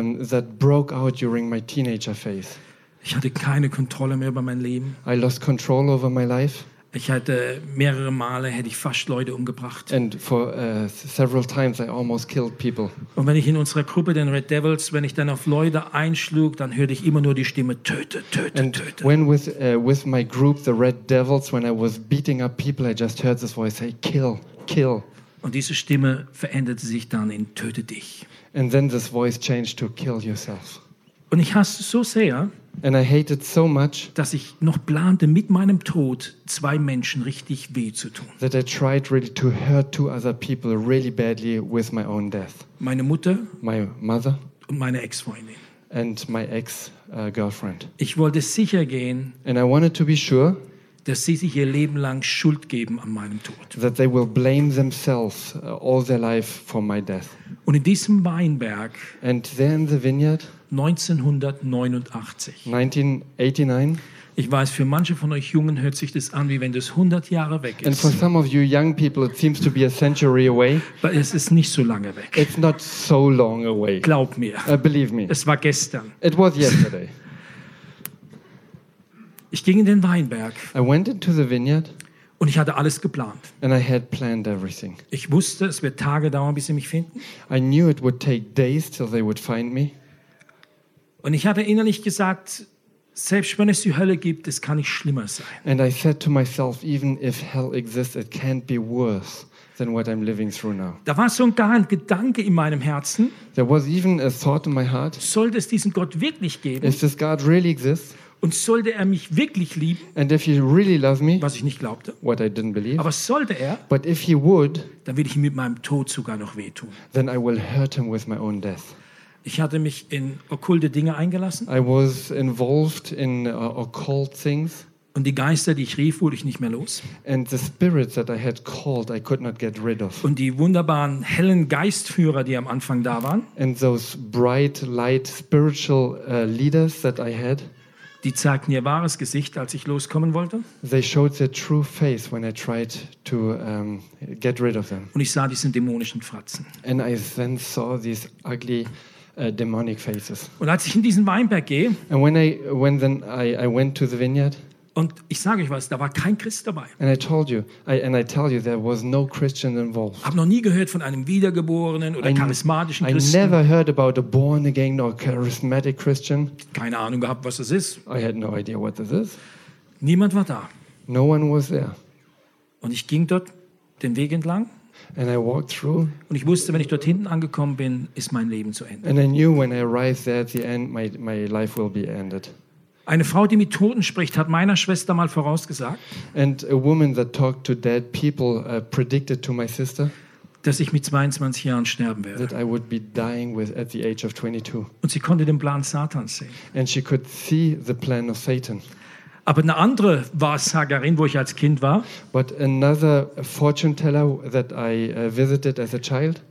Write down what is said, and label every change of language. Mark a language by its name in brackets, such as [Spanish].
[English] That broke out during my teenager phase. [German] Ich hatte keine Kontrolle mehr über mein Leben. [English] I lost control over my life. [German] Ich hatte mehrere Male hätte ich fast Leute umgebracht. [English] And for several times I almost killed people. [German] Und wenn ich in unserer Gruppe den Red Devils, wenn ich dann auf Leute einschlug, dann hörte ich immer nur die Stimme töte. [English] When with my group the Red Devils, when I was beating up people, I just heard this voice say kill, kill. [German] Und diese Stimme veränderte sich dann in töte dich. [English] And then this voice changed to kill yourself. [German] Und ich hasse so sehr. [English] And I hated so much, [German] dass ich noch plante, mit meinem Tod zwei Menschen richtig weh zu tun. [English] That I tried really to hurt two other people really badly with my own death. [German] Meine Mutter, [English] my mother, [German] und meine Ex-Freundin, [English] and my ex girlfriend. [German] Ich wollte sicher gehen. [English] And I wanted to be sure. [German] Dass sie sich ihr Leben lang Schuld geben an meinem Tod. [English] That they will blame themselves all their life for my death. [German] Und in diesem Weinberg. [English] And there in the vineyard. [German] 1989. [English] 1989. [German] Ich weiß, für manche von euch Jungen hört sich das an, wie wenn das 100 Jahre weg ist. [English] And for some of you young people, it seems to be a century away. [German] Aber es ist nicht so lange weg. [English] It's not so long away. [German] Glaub mir. [English] Believe me. [German] Es war gestern. [English] It was yesterday. [German] Ich ging in den Weinberg. [English] I went into the vineyard. [German] Und ich hatte alles geplant. [English] And I had planned everything. [German] Ich wusste, es wird Tage dauern, bis sie mich finden. [English] I knew it would take days till they would find me. [German] Und ich hatte innerlich gesagt, selbst wenn es die Hölle gibt, es kann nicht schlimmer sein. [English] And I said to myself, even if hell exists, it can't be worse than what I'm living through now. [German] Da war so ein Gedanke in meinem Herzen. [English] There was even a thought in my heart. [German] Sollte es diesen Gott wirklich geben? [English] If this God really exists. [German] Und sollte er mich wirklich lieben? [English] And if he really loved me. [German] Was ich nicht glaubte. [English] What I didn't believe. [German] Aber sollte er? [English] But if he would. [German] Dann würde ich ihm mit meinem Tod sogar noch wehtun. [English] Then I will hurt him with my own death. [German] Ich hatte mich in okkulte Dinge eingelassen. [English] I was involved in occult things. [German] Und die Geister, die ich rief, wurde ich nicht mehr los. [English] And the spirits that I had called, I could not get rid of. [German] Und die wunderbaren hellen Geistführer, die am Anfang da waren. [English] And those bright light spiritual leaders that I had. [German] Die zeigten ihr wahres Gesicht, als ich loskommen wollte. [English] They showed their true face when I tried to get rid of them. [German] Und ich sah diese dämonischen Fratzen. [English] And I then saw these ugly demonic faces. [German] Und als ich in diesen Weinberg gehe, [English] and when I went to the vineyard, [German] und ich sage euch was, da war kein Christ dabei. [English] And I told you, I tell you, there was no Christian involved. [German] Hab noch nie gehört von einem wiedergeborenen oder charismatischen Christen. [English] I never heard about a born again or charismatic Christian. [German] Keine Ahnung gehabt, was das ist. [English] I had no idea what this is. [German] Niemand war da. [English] No one was there. [German] Und ich ging dort den Weg entlang. [English] And I walked through. [German] Und ich wusste, wenn ich dort hinten angekommen bin, ist mein Leben zu Ende. [English] And I knew when I arrived there at the end, my life will be ended. [German] Eine Frau, die mit Toten spricht, hat meiner Schwester mal vorausgesagt. [English] And a woman that talked to dead people predicted to my sister. [German] Dass ich mit 22 Jahren sterben werde. [English] That I would be dying with at the age of 22. [German] Und sie konnte den Plan Satans sehen. [English] And she could see the plan of Satan. [German] Aber eine andere Wahrsagerin, wo ich als Kind war, [English] but another fortune teller that I visited as a child,